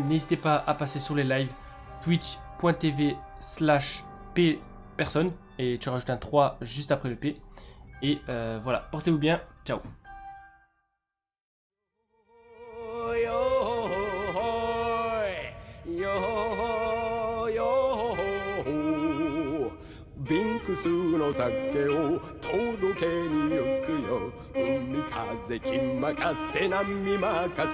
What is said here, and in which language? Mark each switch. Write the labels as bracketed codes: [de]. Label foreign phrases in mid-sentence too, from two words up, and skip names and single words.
[fr] N'hésitez pas à passer sur les lives twitch.tv/p_personne et tu rajoutes un 3 juste après le P. Et voilà, portez-vous bien, ciao. [ja] Binksu の酒を届けに行くよ海風気任せ波任せ